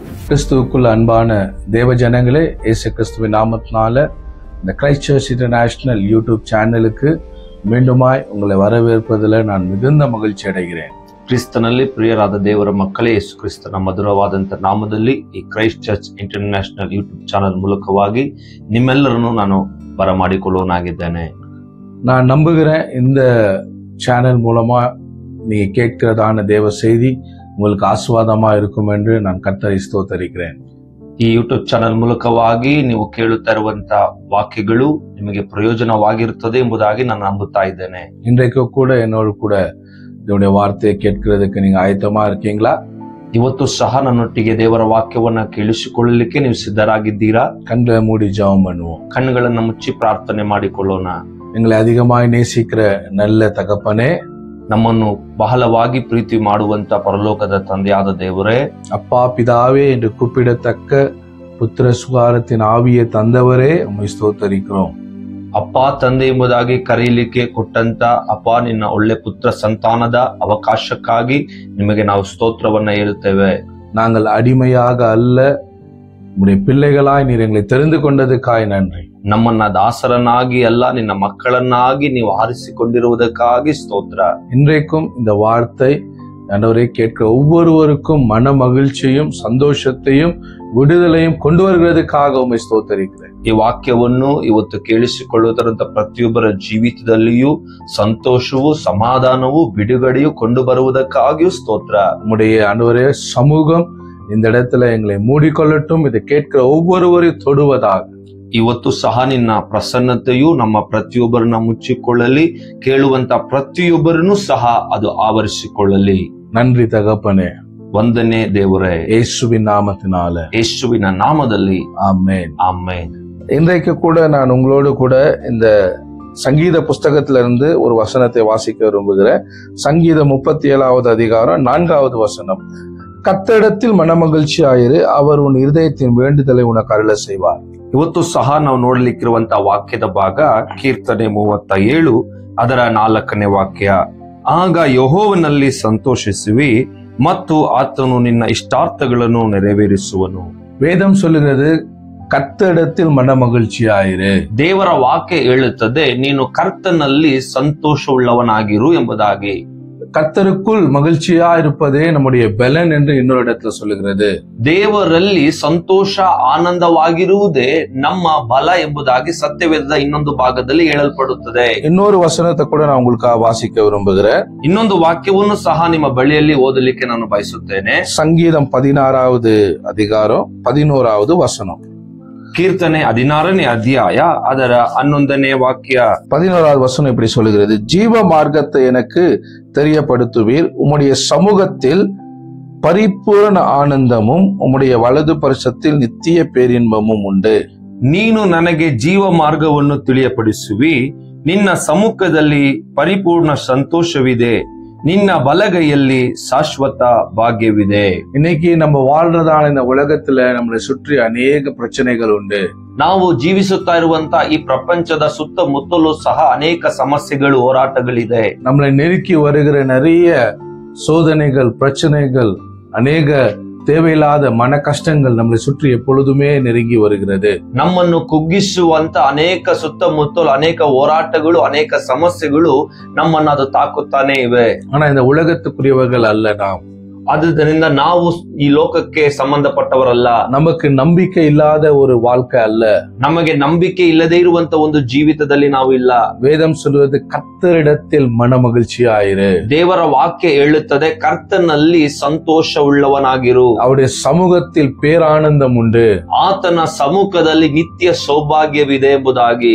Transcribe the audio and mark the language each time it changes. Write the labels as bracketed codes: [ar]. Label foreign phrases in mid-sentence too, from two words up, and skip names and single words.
[ta] கிறிஸ்துவுக்குள் அன்பான தேவ ஜனங்களே, இயேசு கிறிஸ்துவின் நாமத்தினால இந்த கிரைஸ்ட் சர்ச் இன்டர்நேஷனல் யூடியூப் சேனலுக்கு மீண்டுமாய் உங்களை வரவேற்பதில் நான் மிகுந்த மகிழ்ச்சி ಅடைகிறேன். [kn] ಕ್ರಿಸ್ತನಲ್ಲಿ ಪ್ರಿಯರಾದ ದೇವರ ಮಕ್ಕಳೇ, ಯೇಸು ಕ್ರಿಸ್ತನ ಮಧುರವಾದಂಥ ನಾಮದಲ್ಲಿ ಈ ಕ್ರೈಸ್ಟ್ ಚರ್ಚ್ ಇಂಟರ್ನ್ಯಾಷನಲ್ ಯೂಟ್ಯೂಬ್ ಚಾನಲ್ ಮೂಲಕವಾಗಿ ನಿಮ್ಮೆಲ್ಲರನ್ನು ನಾನು ಬರಮಾಡಿಕೊಳ್ಳೋನಾಗಿದ್ದೇನೆ. [ta] நான் நம்புகிறேன் இந்த சேனல் மூலமா நீங்க கேட்கிறதான தேவ செய்தி உங்களுக்கு ஆசீர்வாதமா இருக்கும் என்று நான் கர்த்தரை ಸ್ತೋತರಿக்கிறேன். [kn] ಈ ಯೂಟ್ಯೂಬ್ ಚಾನಲ್ ಮೂಲಕವಾಗಿ ನೀವು ಕೇಳುತ್ತಾ ಇರುವಂತ ವಾಕ್ಯಗಳು ನಿಮಗೆ ಪ್ರಯೋಜನವಾಗಿರುತ್ತದೆ ಎಂಬುದಾಗಿ ನಾನು ನಂಬುತ್ತಾ ಇದ್ದೇನೆ. [ta] இன்றைக்கு கூட என்னோடு கூட இதோடைய வார்த்தையை கேட்கிறதுக்கு நீங்க ஆயத்தமா இருக்கீங்களா? [kn] ಇವತ್ತು ಸಹ ನನ್ನೊಟ್ಟಿಗೆ ದೇವರ ವಾಕ್ಯವನ್ನ ಕೇಳಿಸಿಕೊಳ್ಳಲಿಕ್ಕೆ ನೀವು ಸಿದ್ಧರಾಗಿದ್ದೀರಾ? [ta] கண்களை மூடி ஜெபம் பண்ணுவோம். [kn] ಕಣ್ಣುಗಳನ್ನ ಮುಚ್ಚಿ ಪ್ರಾರ್ಥನೆ ಮಾಡಿಕೊಳ್ಳೋಣ. [ta] எங்களை அதிகமாய் நேசிக்கிற நல்ல தகப்பனே, [kn] ನಮ್ಮನ್ನು ಬಹಳವಾಗಿ ಪ್ರೀತಿ ಮಾಡುವಂತ ಪರಲೋಕದ ತಂದೆಯಾದ ದೇವರೇ, [ta] அப்பா பிதாவே என்று கூப்பிடத்தக்க புத்திர சுகாரத்தின் ஆவியை தந்தவரே உம்மை ಸ್ತೋತರಿக்கிறோம். [kn] ಅಪ್ಪ ತಂದೆ ಎಂಬುದಾಗಿ ಕರೆಯಲಿಕ್ಕೆ ಕೊಟ್ಟಂತ ಅಪ್ಪ ನಿನ್ನ ಒಳ್ಳೆ ಪುತ್ರ ಸಂತಾನದ ಅವಕಾಶಕ್ಕಾಗಿ ನಿಮಗೆ ನಾವು ಸ್ತೋತ್ರವನ್ನ ಹೇಳುತ್ತೇವೆ. [ta] நாங்கள் அடிமையாக அல்ல, உம்முடைய பிள்ளைகளாய் நீர் எங்களை தெரிந்து கொண்டதுக்காய் நன்றி. [kn] ನಮ್ಮನ್ನ ದಾಸರನ್ನಾಗಿ ಅಲ್ಲ, ನಿನ್ನ ಮಕ್ಕಳನ್ನಾಗಿ ನೀವು ಆರಿಸಿಕೊಂಡಿರುವುದಕ್ಕಾಗಿ ಸ್ತೋತ್ರ. [ta] இன்றைக்கும் இந்த வார்த்தை ஆண்டவரே கேட்கிற ஒவ்வொருவருக்கும் மன மகிழ்ச்சியும் சந்தோஷத்தையும் விடுதலையும் கொண்டு வருகிறதுக்காக உம்மை ಸ್ತೋತರಿக்கிறேன். [kn] ಈ ವಾಕ್ಯವನ್ನು ಇವತ್ತು ಕೇಳಿಸಿಕೊಳ್ಳುವುದರಂತ ಪ್ರತಿಯೊಬ್ಬರ ಜೀವಿತದಲ್ಲಿಯೂ ಸಂತೋಷವೂ ಸಮಾಧಾನವೂ ಬಿಡುಗಡೆಯೂ ಕೊಂಡು ಬರುವುದಕ್ಕಾಗಿಯೂ ಸ್ತೋತ್ರ. [ta] உம்முடைய ஆண்டவரே சமூகம் இந்த இடத்துல எங்களை மூடிக்கொள்ளட்டும். இதை கேட்கிற ஒவ்வொருவரையும் தொடுவதாக [kn] ಇವತ್ತು ಸಹ ನಿನ್ನ ಪ್ರಸನ್ನತೆಯು ನಮ್ಮ ಪ್ರತಿಯೊಬ್ಬರನ್ನ ಮುಚ್ಚಿಕೊಳ್ಳಲಿ, ಕೇಳುವಂತ ಪ್ರತಿಯೊಬ್ಬರನ್ನು ಸಹ ಅದು ಆವರಿಸಿಕೊಳ್ಳಲಿ. [ta] நன்றி தகப்பனே. [kn] ವಂದನೆ ದೇವರೇ, [ta] இயேசுவின் நாமத்தினால, [kn] ಯೇಸುವಿನ ನಾಮದಲ್ಲಿ [ta] ஆமென். [kn] ಆಮೆನ್. [ta] இன்றைக்கு கூட நான் உங்களோடு கூட இந்த சங்கீத புஸ்தகத்திலிருந்து ஒரு வசனத்தை வாசிக்க விரும்புகிறேன். சங்கீதம் 37வது அதிகாரம் 4வது வசனம். கர்த்தரிடத்தில் மனமகிழ்ச்சி ஆயிரு, அவர் உன் இருதயத்தின் வேண்டுதலை உனக்கு அருள செய்வார். [kn] ಇವತ್ತು ಸಹ ನಾವು ನೋಡ್ಲಿಕ್ಕಿರುವಂತ ವಾಕ್ಯದ ಭಾಗ ಕೀರ್ತನೆ 37 ಅದರ 4ನೇ ವಾಕ್ಯ. ಆಗ ಯೆಹೋವನಲ್ಲಿ ಸಂತೋಷಿಸುವಿ ಮತ್ತು ಆತನು ನಿನ್ನ ಇಷ್ಟಾರ್ಥಗಳನ್ನು ನೆರವೇರಿಸುವನು. [ta] வேதம் சொல்லுகிறது கர்த்தரிடத்தில் மனமகிழ்ச்சி ஆயிரு. [kn] ದೇವರ ವಾಕ್ಯ ಹೇಳುತ್ತದೆ, ನೀನು ಕರ್ತನಲ್ಲಿ ಸಂತೋಷವುಳ್ಳವನಾಗಿರು ಎಂಬುದಾಗಿ. [ta] கர்த்தருக்குள் மகிழ்ச்சியா இருப்பதே நம்முடைய பலன் என்று இன்னொரு இடத்துல சொல்லுகிறது. [kn] ದೇವರಲ್ಲಿ ಸಂತೋಷ ಆನಂದವಾಗಿರುವುದೇ ನಮ್ಮ ಬಲ ಎಂಬುದಾಗಿ ಸತ್ಯವೇದದ ಇನ್ನೊಂದು ಭಾಗದಲ್ಲಿ ಹೇಳಲ್ಪಡುತ್ತದೆ. [ta] இன்னொரு வசனத்தை கூட நான் உங்களுக்காக வாசிக்க விரும்புகிறேன். [kn] ಇನ್ನೊಂದು ವಾಕ್ಯವನ್ನು ಸಹ ನಿಮ್ಮ ಬಳಿಯಲ್ಲಿ ಓದಲಿಕ್ಕೆ ನಾನು ಬಯಸುತ್ತೇನೆ. [ta] சங்கீதம் 16வது அதிகாரம் 11வது வசனம். [kn] ಕೀರ್ತನೆ 16ನೇ ಅಧ್ಯಾಯ ಅದರ 11ನೇ ವಾಕ್ಯ. [ta] 11வது வசனம் இப்படி சொல்லுகிறது. ஜீவ மார்க்கத்தை எனக்கு தெரியப்படுத்துவீர், உம்முடைய சமூகத்தில் பரிபூரண ஆனந்தமும் உம்முடைய வலது பரிசத்தில் நித்திய பேரின்பமும் உண்டு. [kn] ನೀನು ನನಗೆ ಜೀವ ಮಾರ್ಗವನ್ನು ತಿಳಿಯಪಡಿಸುವಿ, ನಿನ್ನ ಸಮ್ಮುಖದಲ್ಲಿ ಪರಿಪೂರ್ಣ ಸಂತೋಷವಿದೆ, ನಿನ್ನ ಬಲಗೈಯಲ್ಲಿ ಶಾಶ್ವತ ಭಾಗ್ಯವಿದೆ. [ta] இன்னைக்கு நம்ம வாழ்றதான இந்த உலகத்துல நம்மளை சுற்றி அநேக பிரச்சனைகள் உண்டு. [kn] ನಾವು ಜೀವಿಸುತ್ತಾ ಇರುವಂತ ಈ ಪ್ರಪಂಚದ ಸುತ್ತಮುತ್ತಲೂ ಸಹ ಅನೇಕ ಸಮಸ್ಯೆಗಳು, ಹೋರಾಟಗಳಿದೆ. [ta] நம்மளை நெருக்கி வருகிற நிறைய சோதனைகள், பிரச்சனைகள், அநேக தேவையில்லாத மன கஷ்டங்கள் நம்மளை சுற்றி எப்பொழுதுமே நெருங்கி வருகிறது. [kn] ನಮ್ಮನ್ನು ಕುಗ್ಗಿಸುವಂತ ಅನೇಕ ಸುತ್ತಮುತ್ತಲು ಅನೇಕ ಹೋರಾಟಗಳು, ಅನೇಕ ಸಮಸ್ಯೆಗಳು ನಮ್ಮನ್ನು ಅದು ತಾಕುತ್ತಾನೆ ಇವೆ. [ta] ஆனா இந்த உலகத்துக்குரியவர்கள் அல்ல நாம். [kn] ಆದುದರಿಂದ ನಾವು ಈ ಲೋಕಕ್ಕೆ ಸಂಬಂಧಪಟ್ಟವರಲ್ಲ. [ta] நமக்கு நம்பிக்கை இல்லாத ஒரு வாழ்க்கை அல்ல. [kn] ನಮಗೆ ನಂಬಿಕೆ ಇಲ್ಲದೆ ಇರುವಂತ ಒಂದು ಜೀವಿತದಲ್ಲಿ ನಾವು ಇಲ್ಲ. [ta] வேதம் சொல்வது கர்த்தரிடத்தில் மனமகிழ்ச்சி ஆயிரு. [kn] ದೇವರ ವಾಕ್ಯ ಹೇಳುತ್ತದೆ, ಕರ್ತನಲ್ಲಿ ಸಂತೋಷವುಳ್ಳವನಾಗಿರು, [ta] அவருடைய சமூகத்தில் பேரானந்தம் உண்டு, [kn] ಆತನ ಸಮ್ಮುಖದಲ್ಲಿ ನಿತ್ಯ ಸೌಭಾಗ್ಯವಿದೆ ಎಂಬುದಾಗಿ.